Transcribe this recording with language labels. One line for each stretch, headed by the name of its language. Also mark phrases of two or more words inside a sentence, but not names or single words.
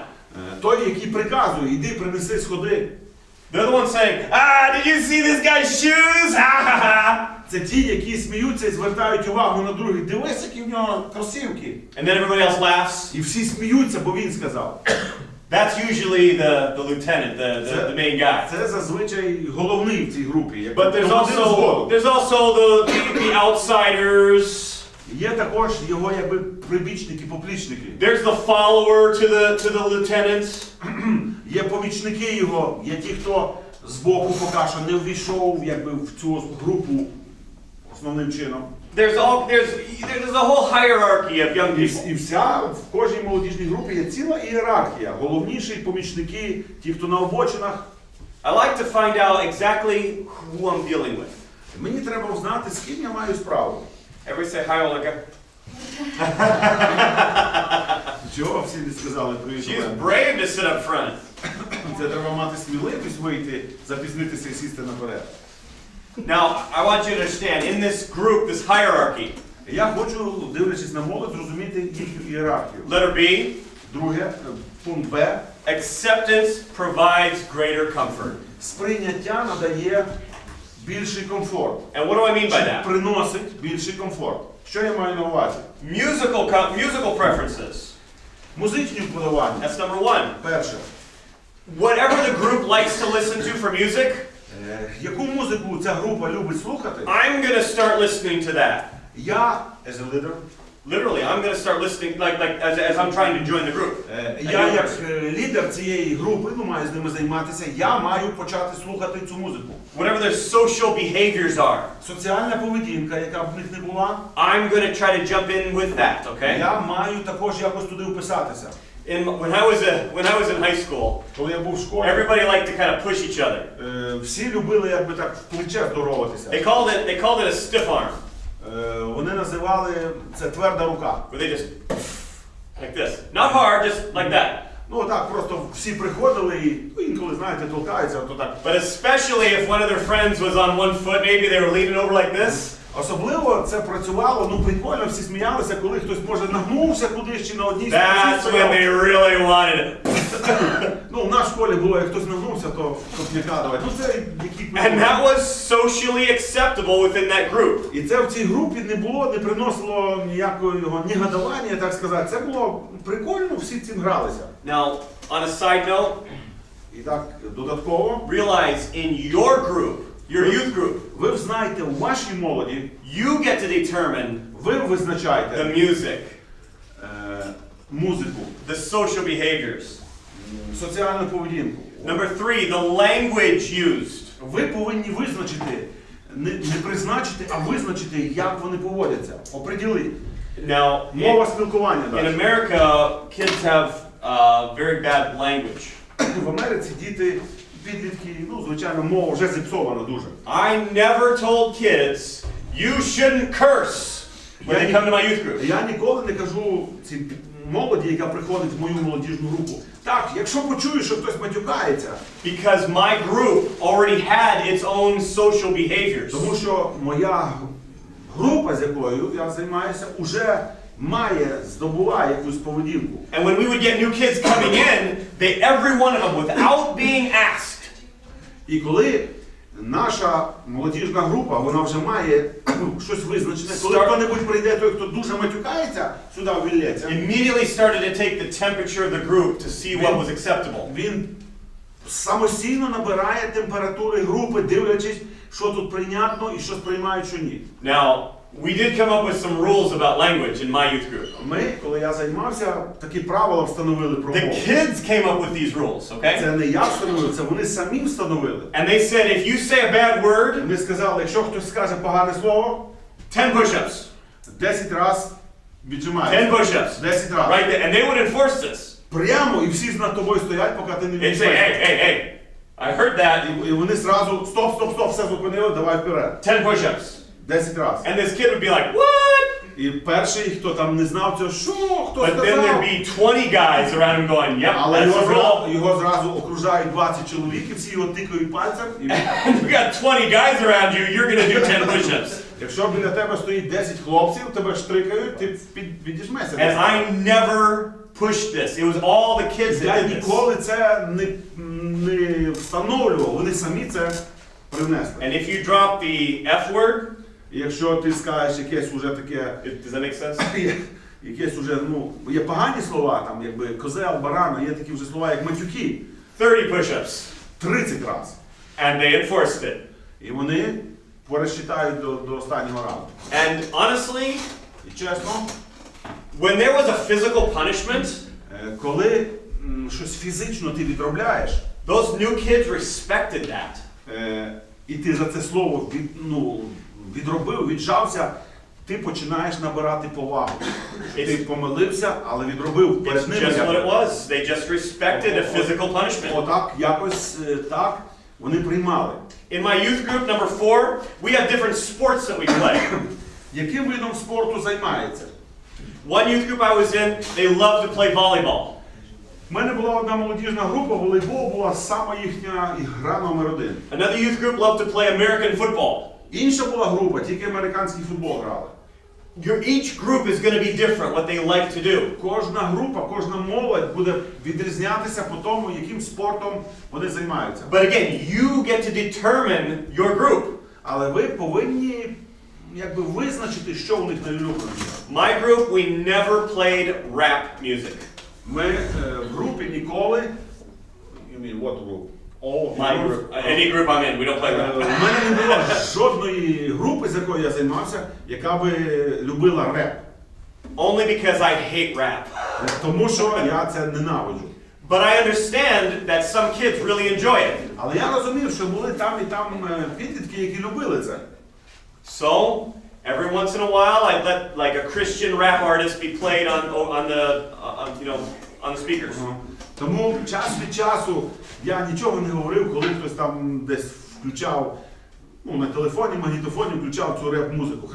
Ukrainian: Той, який приказує, іди, принеси, сходи.
English: They're the one saying, did you see this guy's shoes? Ha ha ha!
Ukrainian: Це ті, які сміються і звертають увагу на других. Дивись, які в нього кросівки.
English: And then everybody else laughs.
Ukrainian: І всі сміються, бо він сказав.
English: That's usually the lieutenant, the main guy.
Ukrainian: Це зазвичай головний в цій групі.
English: But there's also the outsiders.
Ukrainian: Є також його якби прибічники, поплічники.
English: There's the follower to the lieutenant.
Ukrainian: Є помічники його, є ті, хто збоку поки що не ввійшов якби в цю групу основним чином.
English: There's a whole hierarchy of young people.
Ukrainian: І в кожній молодіжній групі є ціла ієрархія. Головніші помічники, ті, хто на обочинах.
English: I like to find out exactly who I'm dealing with.
Ukrainian: Мені треба знати, з ким я маю справу.
English: Everybody say hi, Olga.
Ukrainian: Чого всі не сказали привіт?
English: She's brave to sit up front.
Ukrainian: Це треба мати сміливість вийти, запізнитися і сісти наперед.
English: Now, I want you to understand, in this group, this hierarchy.
Ukrainian: Я хочу, дивлячись на молодь, зрозуміти їхню ієрархію.
English: Letter B.
Ukrainian: Друге, пункт Б.
English: Acceptance provides greater comfort.
Ukrainian: Сприйняття надає більший комфорт.
English: And what do I mean by that?
Ukrainian: Приносить більший комфорт. Що я маю на увазі?
English: Musical preferences.
Ukrainian: Музичні вподобання.
English: That's number one.
Ukrainian: Перше.
English: Whatever the group likes to listen to for music,
Ukrainian: яку музику ця група любить слухати?
English: I'm going to start listening to that. Я, as a leader, literally, I'm going to start listening as I'm trying to join the group.
Ukrainian: Я як лідер цієї групи, маю з ними займатися, я маю почати слухати цю музику.
English: Whatever their social behaviors are.
Ukrainian: Соціальна поведінка, яка б в них не була,
English: I'm going to try to jump in with that, okay?
Ukrainian: я маю також якось туди вписатися.
English: When I was in high school,
Ukrainian: Коли я був в школі,
English: everybody liked to kind of push each other.
Ukrainian: Всі любили якби так в плече здороватися.
English: They called it a stiff arm.
Ukrainian: Вони називали це тверда рука.
English: Where they just like this. Not hard, just like that.
Ukrainian: Ну так, просто всі приходили і інколи, знаєте, толкаються, то так.
English: But especially if one of their friends was on one foot, maybe they were leaning over like this.
Ukrainian: Особливо це працювало, прикольно, всі сміялися, коли хтось, може, нагнувся кудись чи на одній
English: That's when they really wanted it.
Ukrainian: Ну, в нашій школі було, як хтось нагнувся, то копняка давай. Ну, це які...
English: And that was socially acceptable within that group.
Ukrainian: І це в цій групі не було, не приносило ніякого ні гадування, так сказати. Це було прикольно, всі цим гралися.
English: Now, on a side note,
Ukrainian: І так, додатково,
English: realize in your group, your youth group,
Ukrainian: ви знаєте, у вашій молоді,
English: you get to determine
Ukrainian: ви визначаєте
English: the music,
Ukrainian: музику,
English: the social behaviors.
Ukrainian: соціальну поведінку.
English: Number 3, the language used.
Ukrainian: Ви повинні визначити, не призначити, а визначити, як вони поводяться. Оприділити.
English: Now,
Ukrainian: Мова спілкування.
English: in
Ukrainian: далі.
English: America, kids have very bad language.
Ukrainian: В Америці діти, підлітки, ну, звичайно, мова вже зіпсована дуже.
English: I never told kids, you shouldn't curse when they come to my youth group.
Ukrainian: Я ніколи не кажу цій молоді, яка приходить в мою молодіжну групу. Так, якщо почуєш, що хтось матюкається,
English: Because my group already had its own social behaviors.
Ukrainian: тому що моя група, з якою я займаюся, уже здобуває якусь поведінку.
English: And when we would get new kids coming in, every one of them, without being asked,
Ukrainian: І коли наша молодіжна група, вона вже має щось визначене, коли хто-небудь прийде, той, хто дуже матюкається, сюди ввілється,
English: immediately started to take the temperature of the group to see what was acceptable.
Ukrainian: він самостійно набирає температури групи, дивлячись, що тут прийнятно і що сприймають, що ні.
English: Now, we did come up with some rules about language in my youth group.
Ukrainian: Ми, коли я займався, такі правила встановили про
English: The
Ukrainian: мову.
English: kids came up with these rules, okay?
Ukrainian: Це не я встановив, це вони самі встановили.
English: And they said, if you say a bad word,
Ukrainian: Вони сказали, якщо хтось скаже погане слово,
English: 10 push-ups.
Ukrainian: 10 разів 10 віджимається.
English: push-ups.
Ukrainian: 10 разів.
English: Right there. And they would enforce this.
Ukrainian: Прямо, і всі над тобою стоять, поки ти не
English: They'd say,
Ukrainian: віджимаєш.
English: hey, I heard that.
Ukrainian: І вони зразу, стоп, все зупинили, давай вперед.
English: 10 push-ups.
Ukrainian: 10 разів.
English: And this kid would be like, what?
Ukrainian: І перший, хто там не знав цього, що, хто
English: But then
Ukrainian: сказав?
English: there'd be 20 guys around him going, yep,
Ukrainian: Але
English: that's the rule.
Ukrainian: його зразу окружають 20 чоловік, і всі його тикають пальцем. І
English: You got 20 guys around you, you're going to do 10 push-ups.
Ukrainian: якщо біля тебе стоїть 10 хлопців, тебе штрикають, ти відіжмешся.
English: And I never pushed this. It was all the kids
Ukrainian: Я
English: that did this.
Ukrainian: ніколи це не встановлював, вони самі це принесли.
English: And if you drop the F word,
Ukrainian: І якщо ти скажеш якесь уже таке,
English: does that make sense?
Ukrainian: якесь уже, ну, є погані слова, там, якби козел, баран, є такі вже слова, як матюки,
English: 30 push-ups.
Ukrainian: 30 разів.
English: And they enforced it.
Ukrainian: І вони пересчитають до останнього разу.
English: And honestly,
Ukrainian: І чесно,
English: when there was a physical punishment,
Ukrainian: коли щось фізично ти відробляєш,
English: those new kids respected that.
Ukrainian: і ти за це слово відробив, віджався, ти починаєш набирати повагу. Ти помилився, але відробив
English: It's
Ukrainian: перед ними.
English: just what it was. They just respected a physical punishment.
Ukrainian: Отак, якось так вони приймали.
English: In my youth group, number 4, we have different sports that we play.
Ukrainian: Яким видом спорту займається?
English: One youth group I was in, they loved to play volleyball.
Ukrainian: У мене була одна молодіжна група, волейбол була сама їхня гра номер 1.
English: Another youth group loved to play American football.
Ukrainian: Інша була група, тільки американський футбол грали.
English: Each group is going to be different, what they like to do.
Ukrainian: Кожна група, кожна молодь буде відрізнятися по тому, яким спортом вони займаються.
English: But again, you get to determine your group.
Ukrainian: Але ви повинні якби визначити, що у них найулюбленіше.
English: My group, we never played rap music.
Ukrainian: Ми в групі ніколи,
English: you mean what group? All My group, any group I'm in, we don't play
Ukrainian: У
English: rap.
Ukrainian: мене не було жодної групи, з якою я займався, яка би любила реп.
English: Only because I hate rap.
Ukrainian: Тому що я це ненавиджу.
English: But I understand that some kids really enjoy it.
Ukrainian: Але я розумів, що були там і там підлітки, які любили це.
English: So, every once in a while, I'd let like a Christian rap artist be played on the speakers.
Ukrainian: Тому час від часу я нічого не говорив, коли хтось там десь включав, на телефоні, магнітофоні включав цю реп-музику.